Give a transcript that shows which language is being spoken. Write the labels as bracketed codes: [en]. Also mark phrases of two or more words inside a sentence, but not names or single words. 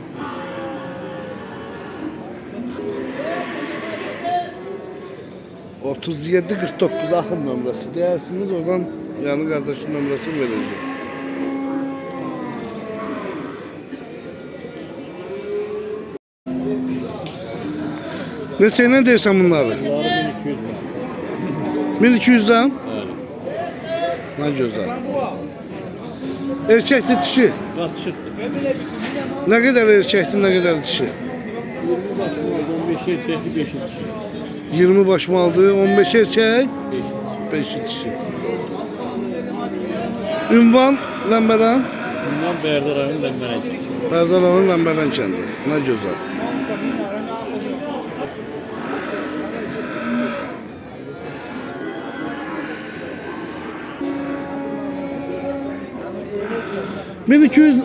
[az] ...37-49 axın nömrəsi deyirsiniz, oradan [tr] yani kardeşin [az] nömrəsini verəcəm. Neçə ilə deyirsən bunları? [tr] 1200'den? Ne güzel. Erkekli dişi. Ne kadar erkekli, ne kadar dişi? 15 erkekli 5 dişi. 20 baş mı aldı? 15 erkek? 5 dişi. [az] Ünvan Ləmbərən? Bundan Bərdə rayonu Ləmbərən kəndi. Bərdə rayonu Ləmbərən kəndi. [tr] Ne güzel. ...1200...